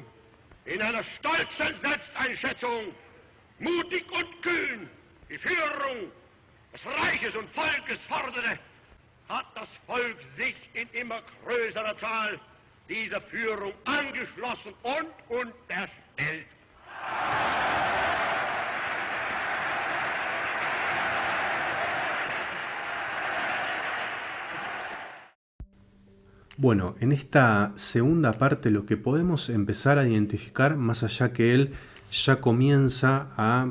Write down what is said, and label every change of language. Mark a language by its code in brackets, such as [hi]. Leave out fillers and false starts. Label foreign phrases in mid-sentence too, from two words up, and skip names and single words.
[de] in einer stolzen Selbsteinschätzung mutig und kühn die Führung des Reiches und Volkes forderte, hat das Volk sich in immer größerer Zahl dieser Führung angeschlossen und unterstellt. [es] Bueno, en esta segunda parte lo que podemos empezar a identificar, más allá que él ya comienza a